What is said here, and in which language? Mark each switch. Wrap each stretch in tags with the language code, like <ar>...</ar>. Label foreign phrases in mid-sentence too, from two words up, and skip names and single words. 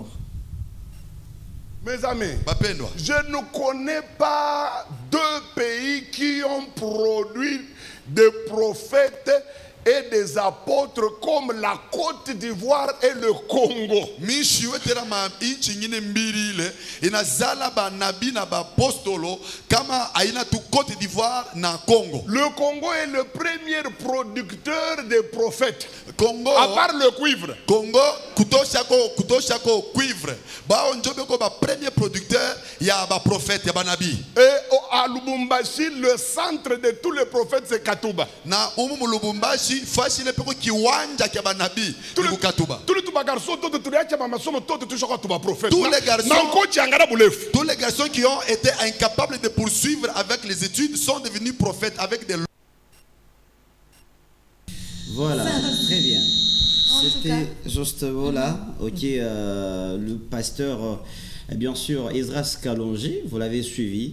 <fr>Mes amis, je ne connais pas 2 pays qui ont produit des prophètes et des apôtres comme la Côte d'Ivoire et le Congo. Le Congo est le premier producteur de prophètes. Congo, à part le cuivre.</fr> <sw>Congo, kutoshako cuivre. Ba onjobe ko ba</sw> <fr>premier producteur</fr> <sw>ya ba prophète ya ba nabi.</sw> <fr>Et à Lubumbashi, le centre de tous les prophètes c'est Katuba.</fr> <sw>Na umu Lubumbashi fashile peko kiwanja kya ba nabi ni Katuba.</sw> <fr>Tous les garçons tous les garçons qui ont été incapables de poursuivre avec les études sont devenus prophètes avec des... Voilà, très bien. C'était justement là, le pasteur, bien sûr, Esdras Kalonji, vous l'avez suivi.</fr>